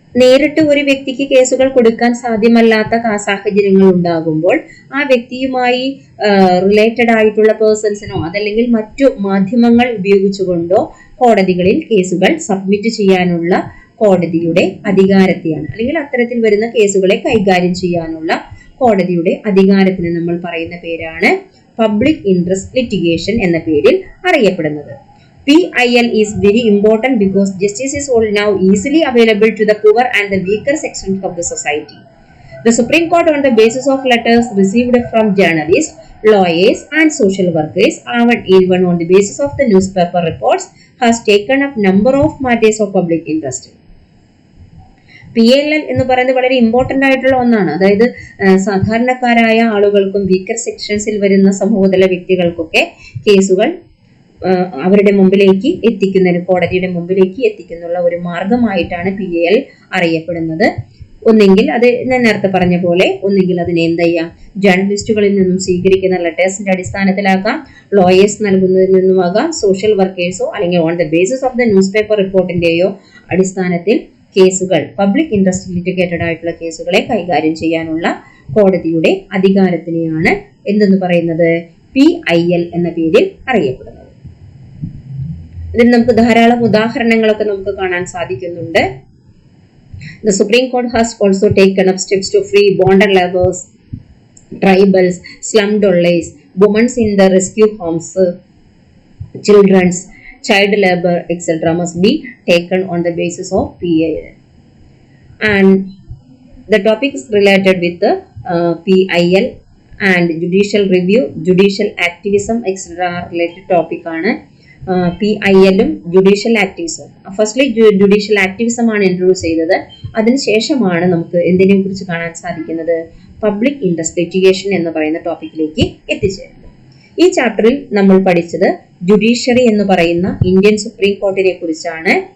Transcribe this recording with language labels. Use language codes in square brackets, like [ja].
[ml] നേരിട്ട് ഒരു വ്യക്തിക്ക് കേസുകൾ കൊടുക്കാൻ സാധ്യമല്ലാത്ത സാഹചര്യങ്ങൾ ഉണ്ടാകുമ്പോൾ ആ വ്യക്തിയുമായി റിലേറ്റഡ് ആയിട്ടുള്ള പേഴ്സൺസിനോ അതല്ലെങ്കിൽ മറ്റു മാധ്യമങ്ങൾ ഉപയോഗിച്ചുകൊണ്ടോ കോടതികളിൽ കേസുകൾ സബ്മിറ്റ് ചെയ്യാനുള്ള കോടതിയുടെ അധികാരത്തെയാണ്, അല്ലെങ്കിൽ അത്തരത്തിൽ വരുന്ന കേസുകളെ കൈകാര്യം ചെയ്യാനുള്ള കോടതിയുടെ അധികാരത്തിന് നമ്മൾ പറയുന്ന പേരാണ് പബ്ലിക് ഇൻട്രസ്റ്റ് ലിറ്റിഗേഷൻ എന്ന പേരിൽ അറിയപ്പെടുന്നത്. [en] PIL is very important because justice is all now easily available to the poor and the weaker sections of the society. The Supreme Court, on the basis of letters received from journalists, lawyers and social workers, and even on the basis of the newspaper reports, has taken up number of matters of public interest. [ml] PLL എന്ന് പറയുന്നത് വളരെ important ആയിട്ടുള്ള ഒന്നാണ്. അതായത് സാധാരണക്കാരായ ആളുകൾക്കും weaker സെക്ഷൻസിൽ വരുന്ന സമൂഹത്തിലെ വ്യക്തികൾക്കൊക്കെ കേസുകൾ അവരുടെ മുമ്പിലേക്ക് എത്തിക്കുന്ന, കോടതിയുടെ മുമ്പിലേക്ക് എത്തിക്കുന്നുള്ള ഒരു മാർഗമായിട്ടാണ് PIL അറിയപ്പെടുന്നത്. ഒന്നെങ്കിൽ അത് ഞാൻ നേരത്തെ പറഞ്ഞ പോലെ ഒന്നെങ്കിൽ അതിനെ എന്ത് ചെയ്യാം, ജേർണലിസ്റ്റുകളിൽ നിന്നും സ്വീകരിക്കുന്ന ലെറ്റേഴ്സിന്റെ അടിസ്ഥാനത്തിലാക്കാം, ലോയേഴ്സ് നൽകുന്നതിൽ നിന്നുമാകാം, സോഷ്യൽ വർക്കേഴ്സോ അല്ലെങ്കിൽ [en] on the basis of the newspaper [ml] റിപ്പോർട്ടിന്റെയോ അടിസ്ഥാനത്തിൽ കേസുകൾ, പബ്ലിക് ഇൻട്രസ്റ്റ് ലിറ്റിഗേറ്റഡ് ആയിട്ടുള്ള കേസുകളെ കൈകാര്യം ചെയ്യാനുള്ള കോടതിയുടെ അധികാരത്തിനെയാണ് എന്തെന്ന് പറയുന്നത്, PIL എന്ന പേരിൽ അറിയപ്പെടുന്നത്. ഇതിൽ നമുക്ക് ധാരാളം ഉദാഹരണങ്ങളൊക്കെ നമുക്ക് കാണാൻ സാധിക്കുന്നുണ്ട്. [en] The Supreme Court has also taken up steps to free bonded laborers, tribals, slum dwellers, women in the rescue homes, children's child labor, etc. must be taken on the basis of PIL. And the topic is related with the PIL and judicial review, judicial activism, etc. related topic [ml] ആണ്. PIL-ഉം judicial activism. Firstly judicial activism ആണ് introduce ചെയ്തത്. അതിനുശേഷമാണ് നമുക്ക് എന്തിനെ കുറിച്ച് കാണാൻ സാധിക്കുന്നത്, public interest litigation എന്ന് പറയുന്ന ടോപ്പിക്കിലേക്ക് എത്തിച്ചേരുന്നത്. ഈ ചാപ്റ്ററിൽ നമ്മൾ പഠിച്ചത് ജുഡീഷ്യറി എന്ന് പറയുന്ന ഇന്ത്യൻ സുപ്രീം കോർട്ടിനെ കുറിച്ചാണ്.